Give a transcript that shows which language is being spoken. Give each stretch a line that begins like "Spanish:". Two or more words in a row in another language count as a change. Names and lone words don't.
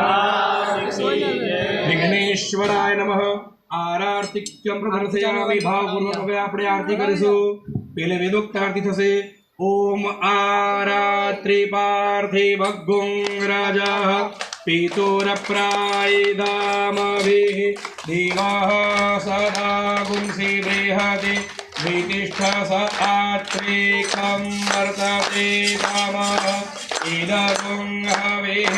Sanskrit: विघ्नेश्वराय नमः आरार्तिक्यम प्रदर्शयामि भावपूर्वक
Gujarati: હવે આપણે આરતી કરીશું પેલે વેદોક્ત આરતી થશે
Sanskrit: ओम आरात्रि पार्थिवगुं राजा पितुरप्रायदामभिः देवाः सदा गुंसि बृहति वितिष्ठ स आत्रेकं वर्तते कामः इदगुं हविः